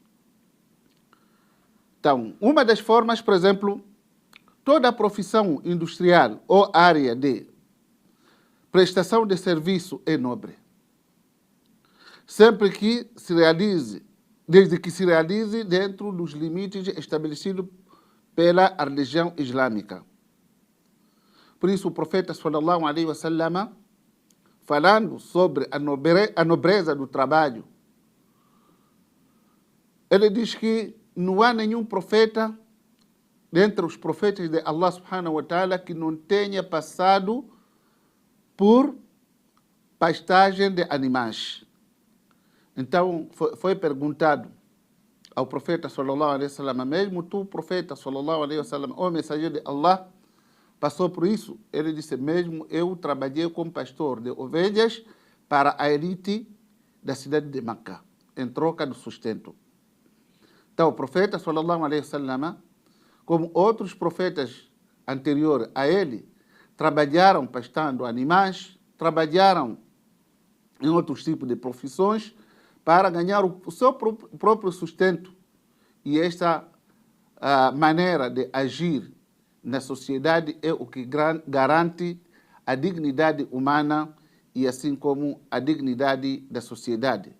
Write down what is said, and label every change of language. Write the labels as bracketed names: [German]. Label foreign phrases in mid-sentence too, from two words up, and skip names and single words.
[Portuguese] Então, uma das formas, por exemplo, toda a profissão industrial ou área de prestação de serviço é nobre. Sempre que se realize, desde que se realize dentro dos limites estabelecidos pela religião islâmica. Por isso, o profeta [Arabic] صلى الله عليه وسلم, [Portuguese] falando sobre a nobreza do trabalho, ele diz que não há nenhum profeta, dentre os profetas de Allah [Arabic] سبحانه وتعالى, [Portuguese] que não tenha passado por pastagem de animais. Então, foi perguntado ao profeta [Arabic] صلى الله عليه وسلم, [Portuguese] mesmo tu, profeta [Arabic] صلى الله عليه وسلم, [Portuguese] o mensageiro de Allah, passou por isso? Ele disse, mesmo eu trabalhei como pastor de ovelhas para a elite da cidade de Meca, em troca do sustento. Então, o profeta [Arabic] صلى الله عليه وسلم, [Portuguese] como outros profetas anteriores a ele, trabalharam pastando animais, trabalharam em outros tipos de profissões para ganhar o seu próprio sustento. E esta maneira de agir na sociedade é o que garante a dignidade humana e assim como a dignidade da sociedade.